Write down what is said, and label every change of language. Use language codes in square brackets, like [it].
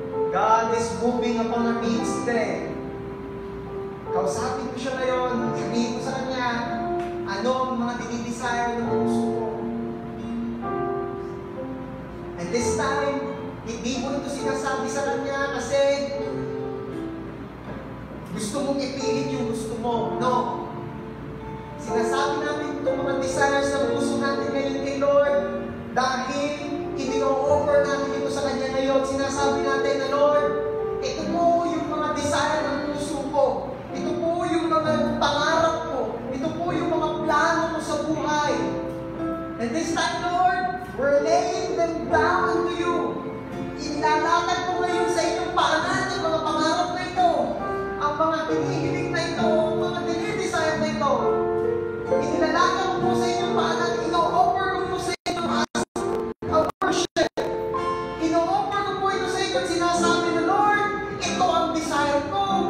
[en] God is moving upon our needs today. [tl] Kausapin ko siya ngayon, sabihin ko sa kanya, ano ang mga dinidesire ng puso mo. [en] And this time, [tl] hindi mo ito sinasabi sa kanya kasi gusto mong ipilit yung gusto mo. [en] No. [tl] Sinasabi natin itong mga desires ng puso natin ngayon kay Lord dahil i-offer natin ito sa Kanya ngayon. Sinasabi natin na Lord, ito po yung mga desire ng puso ko. Ito po yung mga pangarap ko. Ito po yung mga plano ko sa buhay. [en] And this time, Lord, we're laying them down to you. [tl] Inilalakad ko ngayon sa inyong paanan ang mga pangarap na ito. Ang mga hinihiling na ito, ang mga dinidesire na ito. Inilalakad ko po sa inyong paanan. Ino-offer ko po sa inyong [en] a worship. [tl] Ino-offer ko po ito sa inyo. Sinasabi na, Lord, ito ang desire ko.